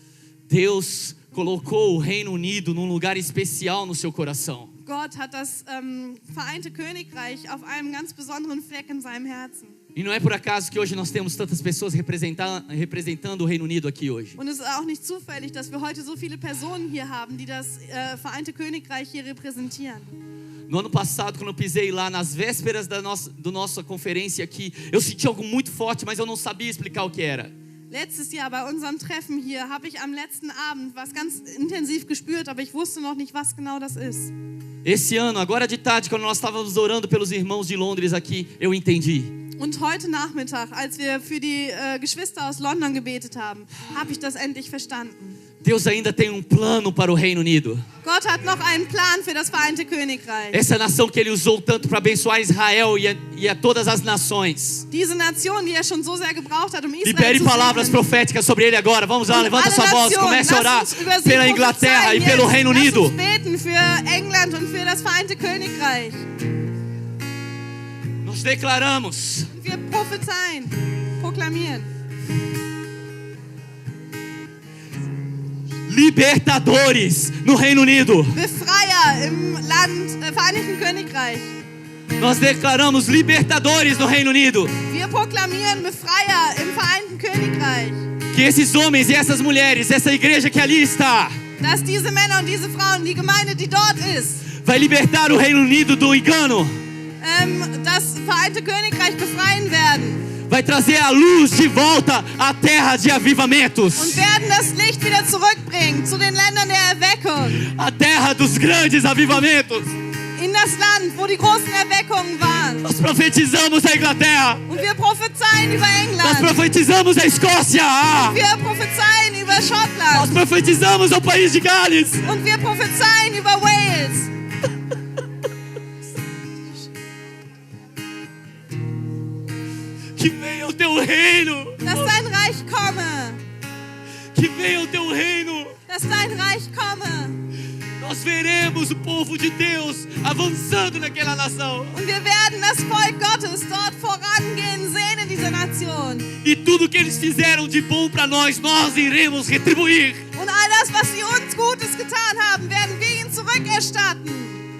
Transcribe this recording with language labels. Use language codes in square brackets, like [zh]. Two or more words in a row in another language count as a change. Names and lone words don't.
[pt] Deus colocou o Reino Unido num lugar especial no seu coração. [de] Gott hat das Vereinte Königreich auf einem ganz besonderen Fleck in seinem Herzen. [pt] E não é por acaso que hoje nós temos tantas pessoas representando o Reino Unido aqui hoje. [de] Und es ist auch nicht zufällig, dass wir heute so viele Personen hier haben, die das Vereinte Königreich hier repräsentieren. [pt] No ano passado, quando eu pisei lá nas vésperas da nossa conferência aqui, eu senti algo muito forte, mas eu não sabia explicar o que era. [de] Letztes Jahr bei unserem Treffen hier habe ich am letzten Abend was ganz intensiv gespürt, aber ich wusste noch nicht, was genau das ist. [pt] Esse ano, agora de tarde, quando nós estávamos orando pelos irmãos de Londres aqui, eu entendi. [de] Und heute Nachmittag, als wir für die Geschwister aus London gebetet haben, habe ich das endlich verstanden. [pt] Deus ainda tem plano para o Reino Unido. [de] Gott hat noch einen Plan für das Vereinte Königreich. [pt] Essa nação que Ele usou tanto para abençoar Israel e a todas as nações. [de] Diese Nation, die er schon so sehr gebraucht hat, Israel [pt] Libere [de] zu [pt] palavras [de] segnen. [pt] proféticas sobre ele agora. Vamos lá, levanta sua voz, comece a orar [de] Lass uns [pt] pela Inglaterra e [de] prophezeien [pt] pelo [de] jetzt. [pt] Reino [de] Lass [pt] Unido. [de] uns beten für England und für das Vereinte Königreich. [pt] Nós declaramos [de] Und wir prophezeien, proklamieren. [pt] libertadores no Reino Unido. [de] Befreier im Vereinigten Königreich. [pt] Nós declaramos libertadores no Reino Unido. [de] Wir proklamieren Befreier im Vereinten Königreich. [pt] Que esses homens e essas mulheres, essa igreja que ali está, [de] Dass diese Männer und diese Frauen, die Gemeinde, die dort ist, [pt] vai libertar o Reino Unido do engano. [de] das Vereinte Königreich befreien werden. [pt] Vai trazer a luz de volta à terra de avivamentos. [de] Und werden das Licht wieder zurückbringen zu den Ländern der Erweckung. [pt] A terra dos grandes avivamentos. [de] In das Land, wo die großen Erweckungen waren. [pt] Nós profetizamos a Inglaterra. [de] Und wir prophezeien über [pt] Nós [de] England. [pt] profetizamos a Escócia. [de] Wir prophezeien über [pt] Nós [de] Schottland. [pt] profetizamos o país de Gales. [de] Und wir prophezeien über Wales. [pt] Que venha o teu reino. [de] Dass dein Reich komme. [pt] Que venha o teu reino. [de] Dass dein Reich komme. [pt] Nós veremos o povo de Deus avançando naquela nação. [de] Und wir werden das Volk Gottes dort vorangehen sehen in dieser Nation. [pt] E tudo que eles fizeram de bom para nós iremos retribuir. [de] Und all das, was sie uns Gutes getan haben, werden wir ihnen zurückerstatten.